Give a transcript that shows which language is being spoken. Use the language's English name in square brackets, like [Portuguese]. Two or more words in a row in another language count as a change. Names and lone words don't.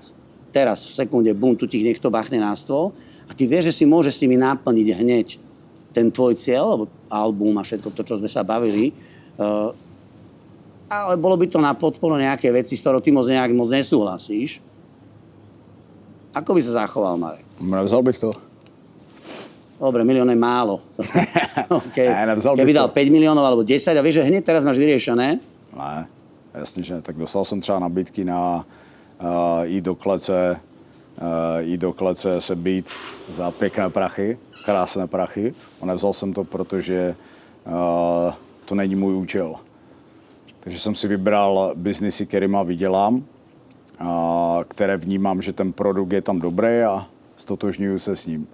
[Slovak] Teraz v sekunde, bum, tu ti niekto bachne na stôl a ty vieš, že si môžeš si mi naplniť hneď ten tvoj cieľ, alebo album a všetko to, čo sme sa bavili, ale bolo by to na podporu nejaké veci, s ktorou ty moc nesúhlasíš. Ako by sa zachoval, Marek? [Czech] Nevzal bych to. [Slovak] Dobre, 1 milión je málo. [Czech] Nevzal [Slovak] Keby [Czech] bych [Slovak] dal [Czech] to. [Slovak] 5 miliónov alebo 10 a vieš, že hneď teraz máš vyriešené. [Czech] Ne, jasně, že ne. Tak dostal jsem třeba nabídky na jít do klece se být za pěkné prachy, krásné prachy. A nevzal jsem to, protože to není můj účel. Takže jsem si vybral biznisy, kterýma vydělám, které vnímám, že ten produkt je tam dobrý a stotožňuju se s ním.